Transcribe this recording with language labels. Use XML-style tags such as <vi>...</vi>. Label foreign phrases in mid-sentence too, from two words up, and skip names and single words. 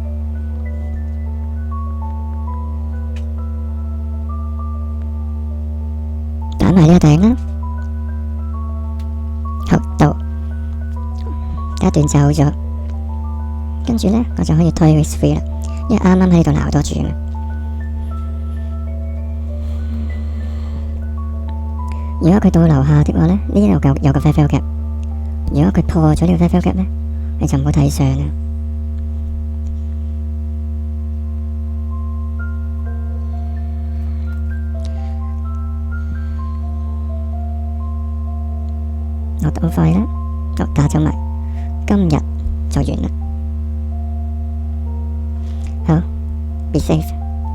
<yue>打埋呢個頂啦，好到第一段走咗，跟住呢，我就可以推</yue> <en>risk free</en> <yue>啦，因為啱啱喺度撈多住嘛。如果佢到樓下的話呢，呢度有個</yue> <en>fair value gap。</en> <yue>如果佢破咗呢個</yue> <en>fair value gap</en> <yue>呢，你就唔好睇上啦。我好快啦，打走埋，今日就完啦。好，</yue> <en>be safe。</en>